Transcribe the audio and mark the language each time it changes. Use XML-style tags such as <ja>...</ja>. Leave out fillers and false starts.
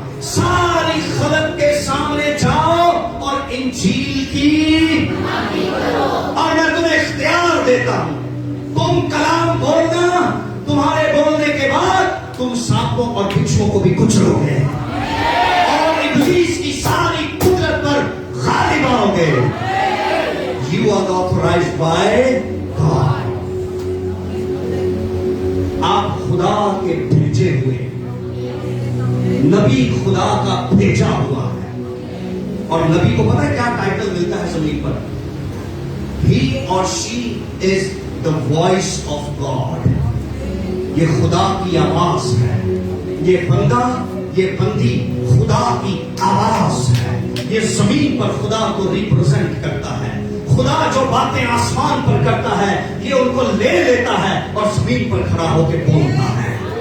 <hi>सारी खलक के सामने जाओ और इंजील की, और मैं तुम्हें इख्तियार देता हूं, तुम कलाम बोलना, तुम्हारे बोलने के बाद तुम सांपों और बिच्छुओं को भी कुचलोगे और इब्लीस की सारी कुदरत पर गालिब आओगे।</hi> <en>You are authorized by God.</en> <hi>आप खुदा के भेजे हुए नबी, खुदा का भेजा हुआ है। और नबी को पता है क्या टाइटल मिलता है जमीन पर?</hi> <en>He or she is the voice of God.</en> <hi>ये खुदा की आवाज है। ये बंदा, ये बंदी खुदा की आवाज है। ये जमीन पर खुदा को रिप्रेजेंट करता है। खुदा जो बातें आसमान पर करता है, ये उनको ले लेता है और जमीन पर खड़ा होकर बोलता है।</hi>